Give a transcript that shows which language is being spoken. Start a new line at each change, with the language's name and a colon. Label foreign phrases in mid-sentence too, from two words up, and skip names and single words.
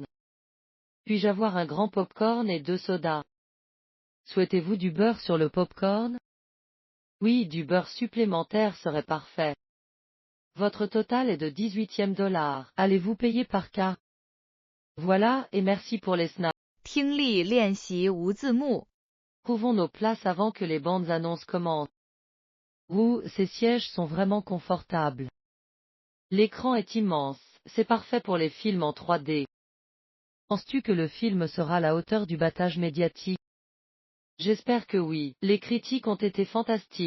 French: Puis-je avoir un grand popcorn et 2 sodas? Souhaitez-vous du beurre sur le popcorn? Oui, du beurre supplémentaire serait parfait. Votre total est de $18. Allez-vous payer par carte? Voilà, et merci pour les snacks.
Chinese: 听力练习无字幕
French: Trouvons nos places avant que les bandes annonces commencent. Ouh, ces sièges sont vraiment confortables. L'écran est immense, c'est parfait pour les films en 3D. Penses-tu que le film sera à la hauteur du battage médiatique? J'espère que oui, les critiques ont été fantastiques.